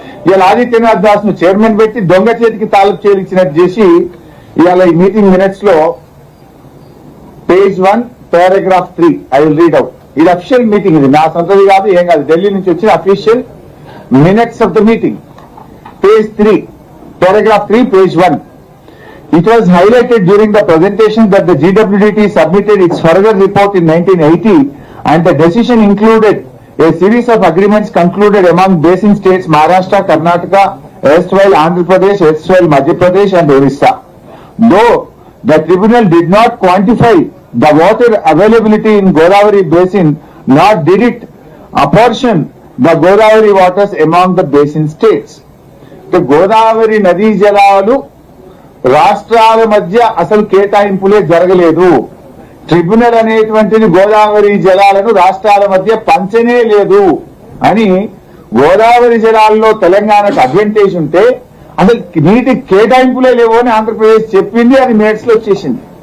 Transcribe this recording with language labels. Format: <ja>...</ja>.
<te>ఇలా ఆదిత్యనాథ్ దాస్ ను చైర్మన్ పెట్టి దొంగ చేతికి తాలూకు చేయించినట్టు చేసి ఇవాళ ఈ మీటింగ్ మినిట్స్ లో page 1 paragraph 3</te> <en>I will read out.</en> <te>ఇది అఫీషియల్ మీటింగ్, ఇది నా సొంతది కాదు, ఏం కాదు, ఢిల్లీ నుంచి వచ్చిన</te> <en>Official minutes of the meeting.</en> <te>Page 3</te> <en>paragraph 3 page 1. It was highlighted during the presentation that the GWDT submitted its further report in 1980 and the decision included a series of agreements concluded among basin states Maharashtra, Karnataka, erstwhile Andhra Pradesh, erstwhile Madhya Pradesh and Orissa. Though the tribunal did not quantify the water availability in Godavari basin, nor did it apportion the Godavari waters among the basin states.</en> <te>Godavari నదీ జలాలు రాష్ట్రాల మధ్య అసలు కేటాయింపులే జరగలేదు. Tribunal అనేటువంటిది గోదావరి జలాలను రాష్ట్రాల మధ్య పంచనే లేదు అని, గోదావరి జలాల్లో తెలంగాణకు అడ్వాంటేజ్ ఉంటే అసలు నీటి కేటాయింపులే లేవు అని ఆంధ్రప్రదేశ్ చెప్పింది. అది మినిట్స్ లో వచ్చేసింది.</te>